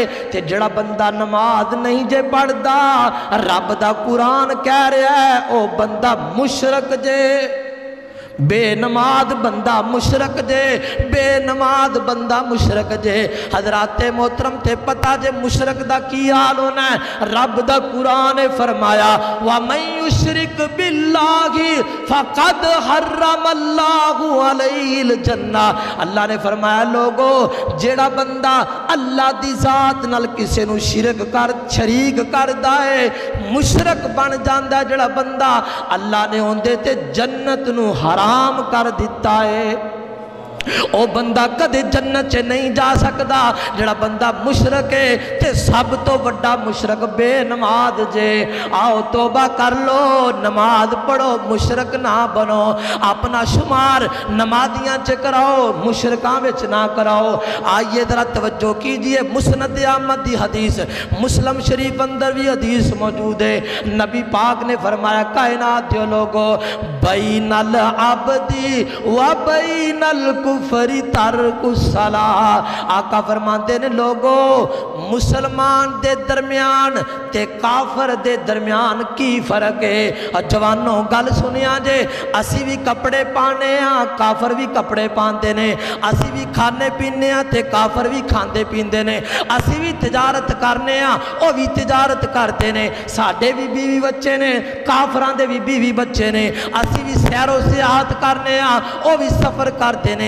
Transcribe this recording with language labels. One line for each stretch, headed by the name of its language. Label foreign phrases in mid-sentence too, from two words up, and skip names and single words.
Punjabi: تے جیہڑا بندہ نماز نہیں جے پڑھدا، رب دا قرآن کہہ رہا ہے او بندہ مشرک جے. بے نماز بندہ مشرک جے، بے نماز بندہ مشرک جے. حضراتِ محترم تے پتہ جے مشرک دا کی حال ہونا ہے? رب دا قرآن فرمایا
Arabic: ومن يشرك بالله فقد حرم الله عليه الجنة.
Punjabi: اللہ نے فرمایا لوگو جیہڑا بندہ اللہ دی ذات نال کسے نوں شرک کر شریک کردا ہے، مشرک بن جاندا. جیہڑا بندہ اللہ نے اوہدے تے جنت نوں حرام کر دتا ہے، او بندہ کدے جنت چ نہیں جا سکتا. جیہڑا بندہ مشرک ہے تے سب توں وڈا مشرک بے نماز جے. آؤ توبہ کر لو، نماز پڑھو، مشرک نہ بنو. اپنا شمار نمازیاں چ کراؤ، مشرکاں وچ نہ کراؤ.
Urdu: آئیے ذرا توجہ کیجیے,
Punjabi: مسند احمد دی حدیث، مسلم شریف اندر بھی حدیث موجود ہے.
Urdu: نبی پاک نے فرمایا کائنات کے لوگو
Arabic: بين العبد وبين الكفر ترك الصلاة.
Punjabi: آقا فرماتے نے لوگو مسلمان دے درمیان تے کافر دے درمیان کی فرق ہے? جواناں گل سنیا جے، اسی بھی کپڑے پانے آں، کافر بھی کپڑے پاتے نے، اسی بھی کھانے پینے آں تے کافر بھی کھاتے پیتے نے، اسی بھی تجارت کرنے آں وہ بھی تجارت کرتے نے، ساڈے بھی بیوی بچے نے، کافراں دے بھی بیوی بچے نے، اسی بھی سیر و سیاحت کرنے آں وہ بھی سفر کرتے نے.